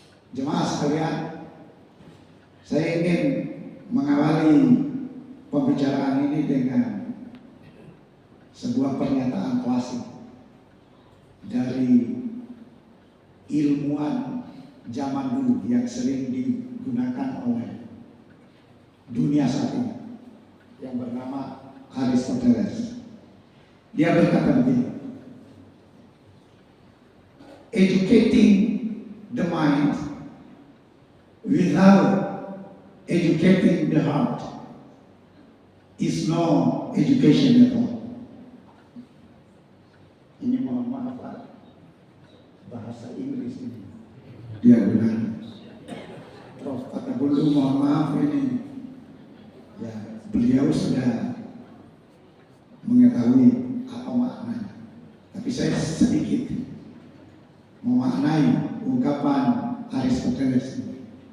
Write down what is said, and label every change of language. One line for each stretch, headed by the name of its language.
Indonesian: Jemaah sekalian, saya ingin mengawali pembicaraan ini dengan sebuah pernyataan klasik dari ilmuwan zaman dulu yang sering digunakan oleh dunia saat ini, yang bernama Aristoteles. Dia berkata begini,
English: educating the mind without educating the heart is no education at all.
Indonesian: Ini mohon maaf Pak, bahasa Inggris ini dia gunakan. Prof kata dulu mohon maaf ini, ya beliau sudah mengetahui apa maknanya, tapi saya sedikit memaknai ungkapan Aristoteles ini.